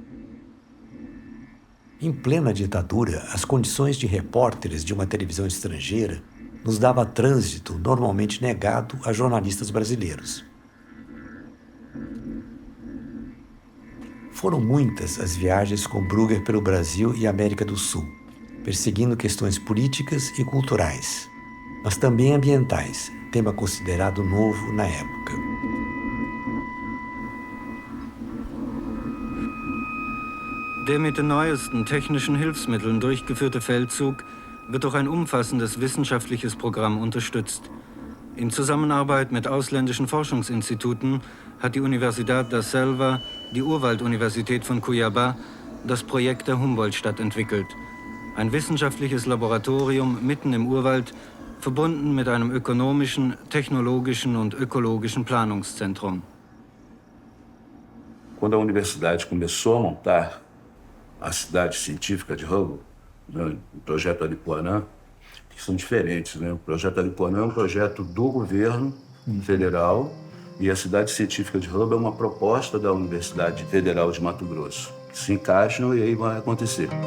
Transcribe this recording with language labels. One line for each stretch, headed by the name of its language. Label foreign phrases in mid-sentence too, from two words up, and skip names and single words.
Portuguese: Em plena ditadura, as condições de repórteres de uma televisão estrangeira nos dava trânsito normalmente negado a jornalistas brasileiros. Foram muitas as viagens com Brugger pelo Brasil e América do Sul, perseguindo questões políticas e culturais, mas também ambientais, tema considerado novo na época.
German: Der mit den neuesten technischen Hilfsmitteln durchgeführte Feldzug wird durch ein umfassendes wissenschaftliches Programm unterstützt. In Zusammenarbeit mit ausländischen Forschungsinstituten hat die Universidad da Selva, die Urwalduniversität von Cuiabá, das Projekt der Humboldt-Stadt entwickelt. Ein wissenschaftliches Laboratorium mitten im Urwald, verbunden mit einem ökonomischen, technologischen und ökologischen Planungszentrum.
Portuguese: Quando a universidade começou a montar a cidade científica de Hubble, né, o projeto Aripuanã, que são diferentes, né? O projeto Aripuanã é um projeto do governo federal e a cidade científica de Hubble é uma proposta da Universidade Federal de Mato Grosso, que se encaixam e aí vai acontecer.